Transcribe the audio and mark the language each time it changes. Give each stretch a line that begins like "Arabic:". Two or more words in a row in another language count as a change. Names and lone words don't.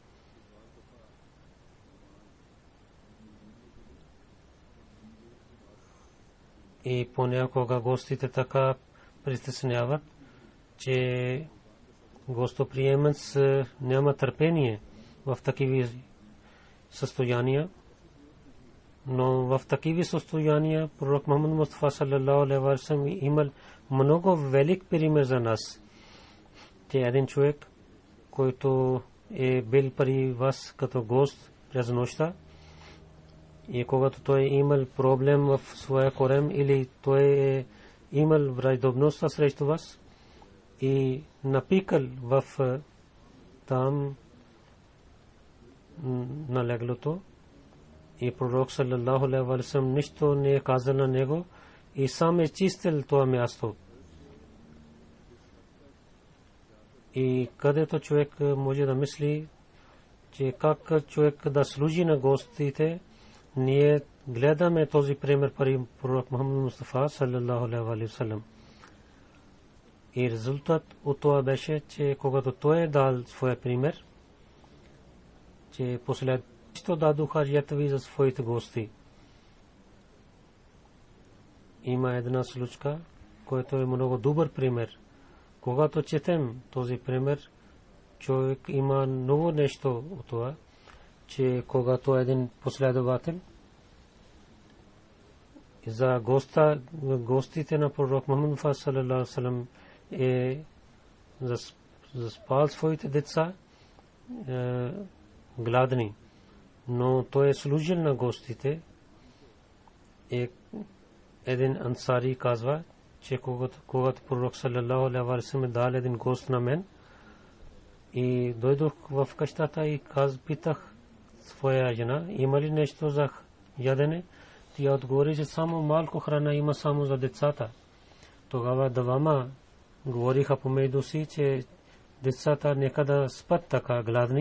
Bulgarian: И понякога гостите така притесняват, че гостоприемец няма търпение в такива състояния. Но в такива състояния пророк Мухаммад Мустафа
Arabic: صلى الله عليه وسلم
Bulgarian: имал много велик пример за нас. Че един човек, който е бил при вас като гост през нощта, и когато той имал проблем в своя корем или той е имал враждебност срещу вас и напикал в там на леглото, и пророк
Arabic: صلى الله عليه وسلم
Bulgarian: нищо не е казал на него и сам е чистил това място. И където човек може да мисли, че как човек да служи на гостите, ние гледаме този пример при пророк Мухаммад Мустафа
Arabic: صلى الله عليه وسلم.
Bulgarian: И резултат от това беше, че когато той е дал своя пример, че последващо дадоха ятви за своите гости. Има една случка, който е много добър пример. Когато четем този пример, човек има много нещо от това, че когато един последовател за гостите на пророк Мухаммад
Arabic: صلى الله عليه وسلم
Bulgarian: е заспал своите деца гладни, но той е служил на гостите. Един ансари казва, че когато пророк
Arabic: صلى الله عليه وسلم
Bulgarian: дал един гост на мен и дойдох в къщата и питах своя жена, има ли нещо за ядене? Тя отговори, че само малко храна има само за децата. Тогава двама говориха помежду си, че децата нека да спят така гладни.